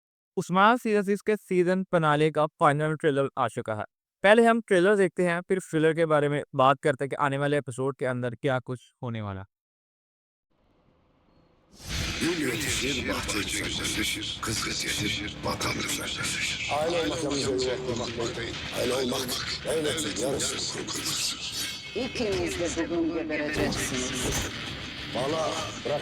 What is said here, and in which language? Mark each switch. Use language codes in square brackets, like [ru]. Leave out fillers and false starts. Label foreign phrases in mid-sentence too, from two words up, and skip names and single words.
[hi] उस्मान सीरीज के [en] season finale [hi] का [en] final trailer [hi] आ चुका है। पहले हम ट्रेलर देखते हैं, फिर थ्रिलर के बारे में बात करते हैं कि आने वाले एपिसोड के अंदर क्या कुछ होने वाला। [tr] Gül yetişir, bahçe güzelleşir. Kız yetişir, vatan güzelleşir. Aile olmaktan bize yuvaklamaktayım. Aile olmak devletin yarısını kurtarır. İkiniz de bugün gebereceksiniz. Valla bırak.